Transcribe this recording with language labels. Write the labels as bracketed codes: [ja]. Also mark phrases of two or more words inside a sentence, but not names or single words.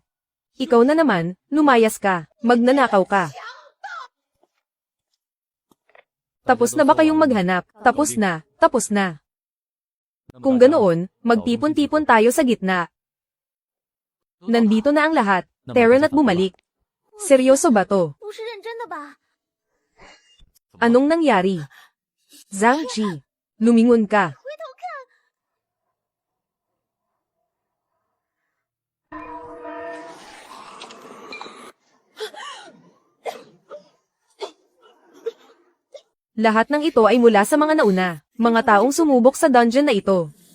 [tl] Ikaw na naman, lumayas ka. Magnanakaw ka. Tapos na ba kayong maghanap? Tapos na, tapos na. Kung ganoon, magtipon-tipon tayo sa gitna. Nandito na ang lahat. Terran at bumalik. Seryoso ba to? [zh] 不是认真的吧？ [tl] Anong nangyari? Zhang Qi, lumingon ka. Lahat ng ito ay mula sa mga nauna, mga taong sumubok sa dungeon na ito.